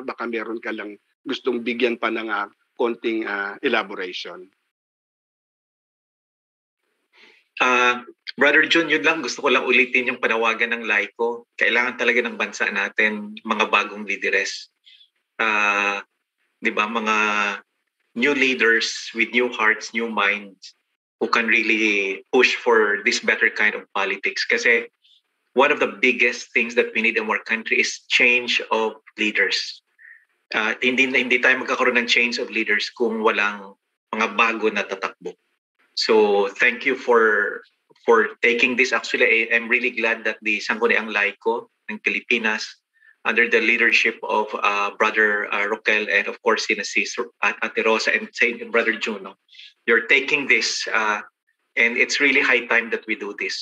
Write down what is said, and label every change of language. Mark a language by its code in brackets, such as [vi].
[tl] Baka meron ka lang gustong bigyan pa ng konting elaboration. Brother Jun, yun lang. Gusto ko lang ulitin yung panawagan ng Laiko. Kailangan talaga ng bansa natin mga bagong lideres. Di ba? [en] Mga new leaders with new hearts, new minds who can really push for this better kind of politics. Kasi one of the biggest things that we need in our country is change of leaders. [tl] Hindi tayo magkakaroon ng [en] change of leaders [tl] kung walang mga bago na tatakbo. [en] So thank you for taking this. Actually, I'm really glad that the Sangguniang Laiko ng Pilipinas, under the leadership of Brother Roquel and of course si Atty. Rosa and Brother Juno, you're taking this and it's really high time that we do this.